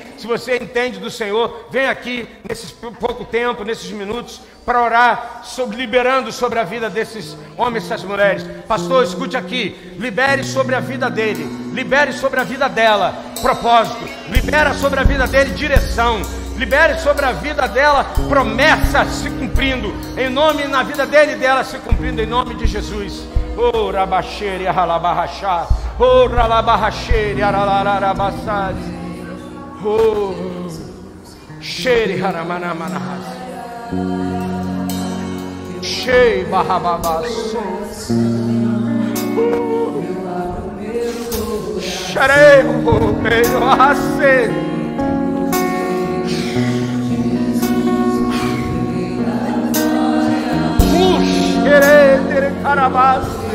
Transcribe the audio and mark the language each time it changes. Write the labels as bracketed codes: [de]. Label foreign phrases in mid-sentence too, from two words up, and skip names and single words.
[pt] Se você entende do Senhor, vem aqui nesse pouco tempo, nesses minutos, para orar, liberando sobre a vida desses homens e essas mulheres. Pastor, escute aqui, libere sobre a vida dele, libere sobre a vida dela propósito, libera sobre a vida dele direção, libere sobre a vida dela promessa se cumprindo, na vida dele e dela se cumprindo, em nome de Jesus. Oh, rabaxere, aralabarrachá, oh, ralabarraxere, aralararabassaz, oh, xere, haramanamanas, xei, barrababaço, xerei, o meio arracei, xerei, tere, carabas.